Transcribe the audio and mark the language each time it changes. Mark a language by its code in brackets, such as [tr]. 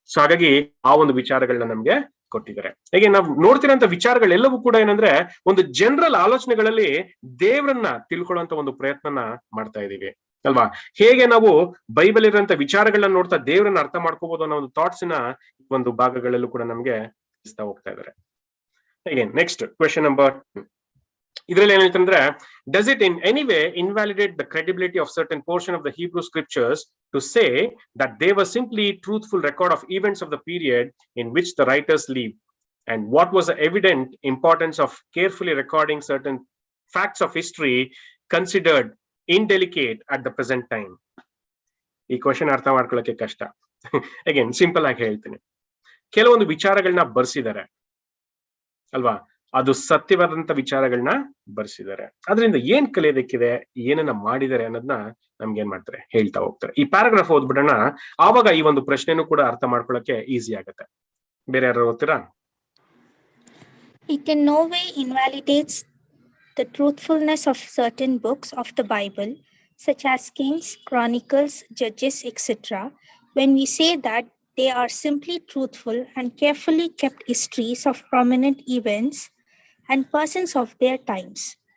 [kn] So ಹಾಗಾಗಿ ಆ ಒಂದು ವಿಚಾರಗಳನ್ನ ನಮ್ಗೆ ಕೊಟ್ಟಿದ್ದಾರೆ. ಹೇಗೆ ನಾವು ನೋಡ್ತಿರೋಂಥ ವಿಚಾರಗಳೆಲ್ಲವೂ ಕೂಡ ಏನಂದ್ರೆ ಒಂದು ಜನರಲ್ ಆಲೋಚನೆಗಳಲ್ಲಿ ದೇವ್ರನ್ನ ತಿಳ್ಕೊಳ್ಳುವಂತ ಒಂದು ಪ್ರಯತ್ನನ ಮಾಡ್ತಾ ಇದೀವಿ ಅಲ್ವಾ. ಹೇಗೆ ನಾವು ಬೈಬಲ್ ಇರೋಂಥ ವಿಚಾರಗಳನ್ನ ನೋಡ್ತಾ ದೇವ್ರನ್ನ ಅರ್ಥ ಮಾಡ್ಕೋಬಹುದು ಅನ್ನೋ ಒಂದು ಥಾಟ್ಸ್ ನ ಒಂದು ಭಾಗಗಳಲ್ಲೂ ಕೂಡ ನಮ್ಗೆ ತಿಳಿಸ್ತಾ ಹೋಗ್ತಾ ಇದ್ದಾರೆ. ಹೇಗೆ ನೆಕ್ಸ್ಟ್ ಕ್ವೆಶ್ಚನ್ ನಂಬರ್ ಇದರಲ್ಲಿ ಏನ್ ಹೇಳ್ತಂದ್ರೆ [en] does it in any way invalidate the credibility of certain portion of the Hebrew scriptures to say that they were simply truthful record of events of the period in which the writers lived, and what was the evident importance of carefully recording certain facts of history considered indelicate at the present time? [kn] ಈ question ಅರ್ಥ ಮಾಡ್ಕೊಳ್ಳೋಕೆ ಕಷ್ಟ. Again simple ಆಗಿ ಹೇಳ್ತೀನಿ, ಕೆಲವೊಂದು ವಿಚಾರಗಳನ್ನ ಬರ್ಸಿದ್ದಾರೆ ಅಲ್ವಾ, ಅದು ಸತ್ಯವಾದಂತ ವಿಚಾರಗಳನ್ನ ಬರ್ಸಿದ್ದಾರೆ. ಅದರಿಂದ ಏನ್ ಕಲಿಯೋದಕ್ಕಿದೆ, ಏನನ್ನ ಮಾಡಿದ್ದಾರೆ ಅನ್ನೋದನ್ನ ನಮ್ಗೆ ಏನ್ ಮಾಡ್ತಾರೆ ಹೇಳ್ತಾ ಹೋಗ್ತಾರೆ. ಈ ಪ್ಯಾರಾಗ್ರಾಫ್ ಓದ್ಬಿಡೋಣ, ಆವಾಗ ಈ ಒಂದು ಪ್ರಶ್ನೆನೂ ಕೂಡ ಅರ್ಥ ಮಾಡ್ಕೊಳ್ಳೋಕೆ ಈಸಿ ಆಗುತ್ತೆ. ಬೇರೆ ಯಾರು ಓದ್ತೀರಾ? [en] It in no way invalidates the truthfulness of certain books of the Bible, such as Kings, Chronicles, Judges, etc., when we say that they are simply truthful and carefully kept histories of prominent events and persons of their times.